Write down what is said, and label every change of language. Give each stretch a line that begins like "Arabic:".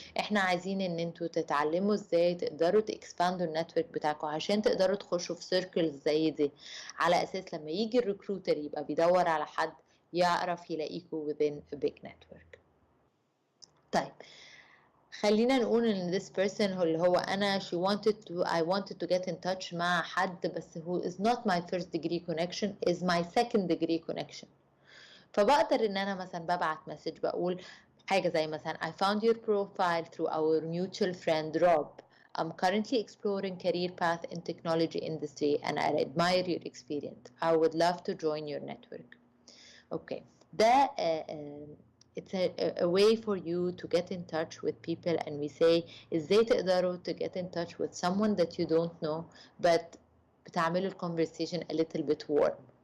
Arabic: احنا عايزين ان انتوا تتعلموا ازاي تقدروا تكسباندوا النتورك بتاعكم عشان تقدروا تخشوا في سيركلز زي دي, على اساس لما يجي الريكروتر يبقى بيدور على حد يعرف يلاقيكوا
English: within a big network.
Arabic: طيب خلينا نقول ان
English: this person
Arabic: اللي هو انا
English: I wanted to get in touch
Arabic: مع حد بس
English: who is not my first degree connection, is my second degree connection.
Arabic: فبقدر ان انا مثلا ببعت مسج بقول حاجة زي مثلا
English: I found your profile through our mutual friend Rob. I'm currently exploring career path in technology industry and I admire your experience. I would love to join your network. Okay,
Arabic: ده
English: it's a way for you to get in touch with people, and we say
Arabic: ازاي تقدروا
English: to get in touch with someone that you don't know but
Arabic: بتعملوا
English: conversation a little bit warm.